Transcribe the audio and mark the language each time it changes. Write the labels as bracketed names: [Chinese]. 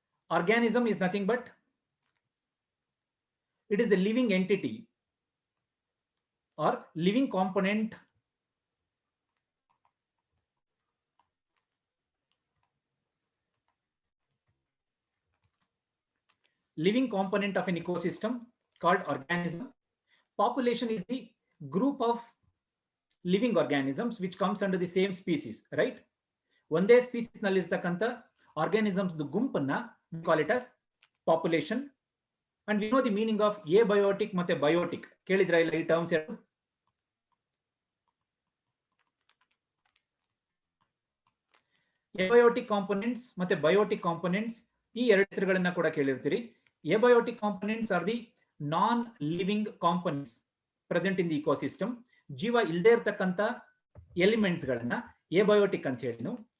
[English] Organism is nothing but it is the living entity or living component of an ecosystem called organism. Population is the group of living organisms which comes under the same species, right? [Kannada] ಒಂದೇ species ನಲ್ಲಿ ಇರತಕ್ಕಂತ organisms ಗುಂಪನ್ನ [English] we call it as population. And we know the meaning of abiotic ಮತ್ತೆ biotic. [Kannada] ಕೇಳಿದ್ರಾ ಇಲ್ಲ ಈ terms ಎರಡು? abiotic components ಮತ್ತೆ biotic components, ಈ ಎರಡು ಹೆಸರುಗಳನ್ನ ಕೂಡ ಕೇಳಿರ್ತೀರಿ. [English] abiotic components are the non living components present in the ecosystem. [Kannada] ಜೀವ ಇಲ್ಲದೆ ಇರತಕ್ಕಂತ ಎಲಿಮೆಂಟ್ಸ್ ಗಳನ್ನ abiotic ಅಂತ ಹೇಳಿನು.